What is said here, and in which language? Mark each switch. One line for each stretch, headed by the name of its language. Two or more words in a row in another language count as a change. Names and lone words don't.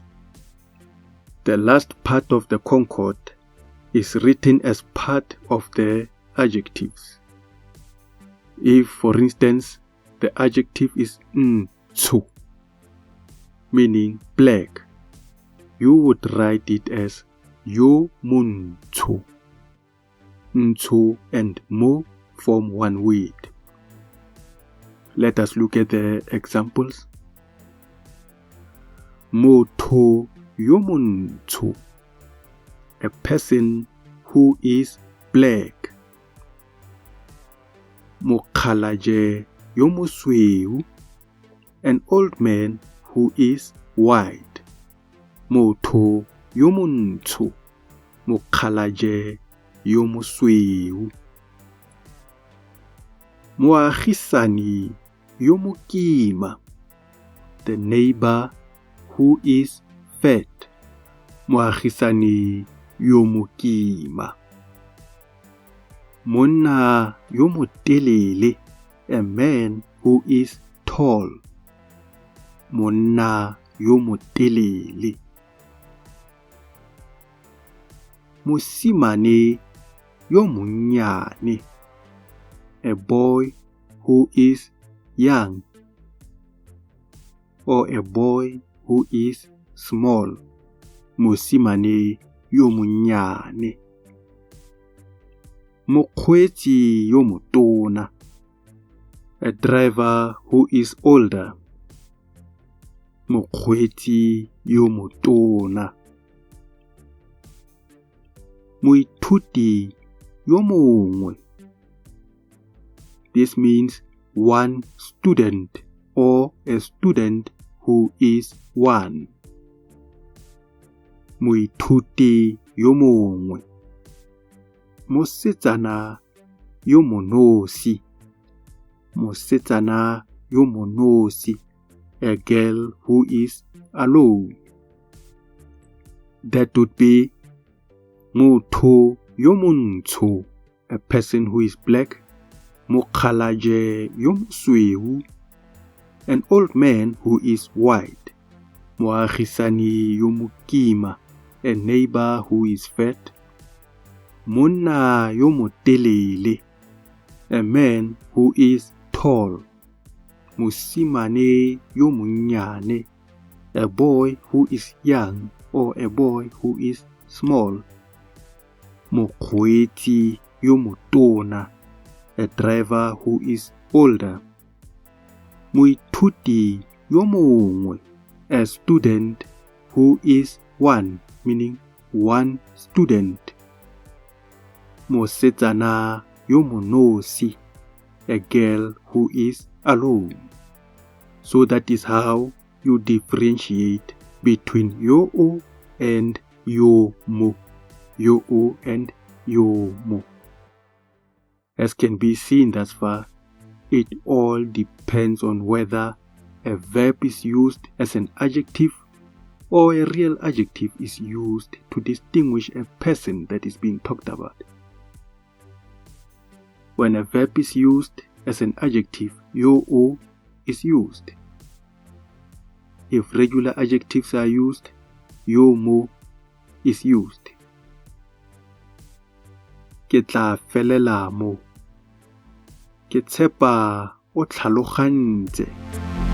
English: The last part of the concord is written as part of the adjectives. If, for instance, the adjective is ntsho, meaning black, you would write it as
Tswana: yo montsho.
English: Ntsho and mo form one word. Let us look at the examples.
Tswana: Motho yo montsho.
English: A person who is black.
Tswana: Mokhalajhe yo mosweu.
English: An old man who is white.
Tswana: Motho yo montsho. Mokhalajhe yo mosweu. Moagisani yo mokima.
English: The neighbor who is fat.
Tswana: Moagisani yo mokima. Monna yo motelele.
English: A man who is tall.
Tswana: Monna yo motelele. Mosimane yo monnyane.
English: A boy who is young, or a boy who is small.
Tswana: mosimane yo monnyane. Mokgweetsi yo motona,
English: a driver who is older.
Tswana: Mokgweetsi yo motona. Moithuti yo mongwe.
English: This means one student or a student who is one.
Tswana: Moithuti yo mongwe. Mosetsana yo monosi. Mosetsana yo monosi.
English: A girl who is alone. That would be
Tswana: motho yo montsho,
English: a person who is black.
Tswana: Mokgalaje yo mosweu,
English: an old man who is white.
Tswana: Moagisani yo mokima,
English: a neighbor who is fat.
Tswana: Monna yo motelele,
English: a man who is tall.
Tswana: Mosimane yo monnyane,
English: a boy who is young or a boy who is small.
Tswana: Mokgweetsi yo motona,
English: a driver who is older.
Tswana: Moithuti yo mongwe,
English: a student who is one, meaning one student.
Tswana: Mosetsana yo monosi,
English: a girl who is alone. So that is how you differentiate between yo-o and yo-mo. Yo-o and yo-mo. As can be seen thus far, it all depends on whether a verb is used as an adjective or a real adjective is used to distinguish a person that is being talked about. When a verb is used as an adjective, yo-o is used. If regular adjectives are used, yo-mo is used.
Tswana: Ke tla felela mo. Ke tshepa o tlhalogantse.